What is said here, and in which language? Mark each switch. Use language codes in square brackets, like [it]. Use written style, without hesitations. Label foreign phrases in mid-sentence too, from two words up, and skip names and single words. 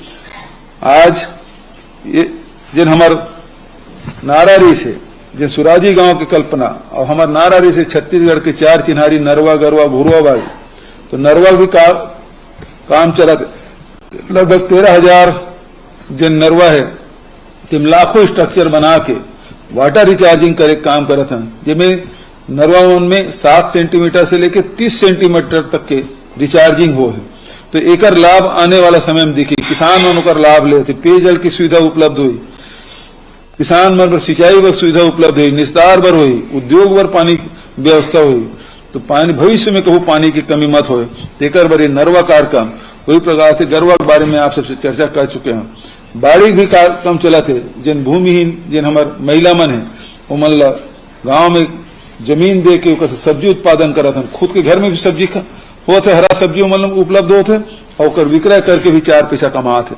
[hne] आज जिन हमार नारारी से जिन सुराजी गांव की कल्पना और हमार नारारी से छत्तीसगढ़ के 4 चिन्हारी नरवा गरवा घुरवा बाड़ी, तो नरवा भी काम चला, लगभग 13,000 जिन नरवा है तिम लाखों स्ट्रक्चर बना के [en] water recharging [hne] करे काम करत हैं, जिसमें नरवा में 7 सेंटीमीटर से लेकर 30 सेंटीमीटर तक के रिचार्जिंग हो है। तो एकर लाभ आने वाला समय में दिखी, किसान मन ओकर लाभ लेते, पेयजल की सुविधा उपलब्ध हुई, किसान मन पर सिंचाई बर सुविधा उपलब्ध हुई, निस्तार बर हुई, उद्योग बर पानी व्यवस्था हुई। तो पानी भविष्य में कभी पानी की कमी मत हो, तेकर बर नरवा कार्यक्रम वही प्रकार से गरवा के बारे में आप सबसे चर्चा कर चुके हैं। बाड़ी भी कार्यक्रम चला थे, जिन भूमिहीन जिन हमार महिला मन है वो मन ला गाँव में जमीन दे के सब्जी उत्पादन करत हन, खुद के घर में भी सब्जी होते, हरा सब्जी मन उपलब्ध होते और विक्रय करके भी 4 पैसा कमाते।